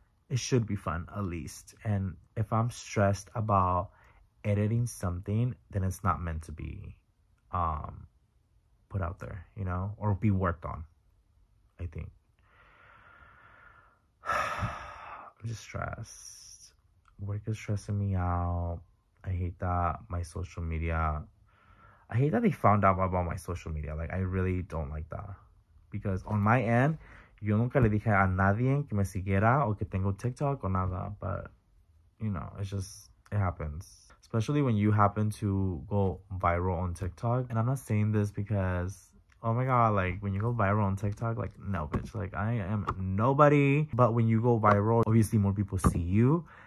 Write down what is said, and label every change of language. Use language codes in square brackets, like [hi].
[en] It should be fun, at least. And if I'm stressed about editing something, then it's not meant to be put out there, you know, or be worked on, I think. I'm just stressed. Work is stressing me out. I hate that my social media, I hate that they found out about my social media. Like, I really don't like that. Because on my end, [es] yo nunca le dije a nadie que me siguiera o que tengo TikTok or nada. [en] But, you know, it's just, it happens. Especially when you happen to go viral on TikTok. And I'm not saying this because, oh my god, like, when you go viral on TikTok, like, no, bitch. Like, I am nobody. But when you go viral, obviously more people see you.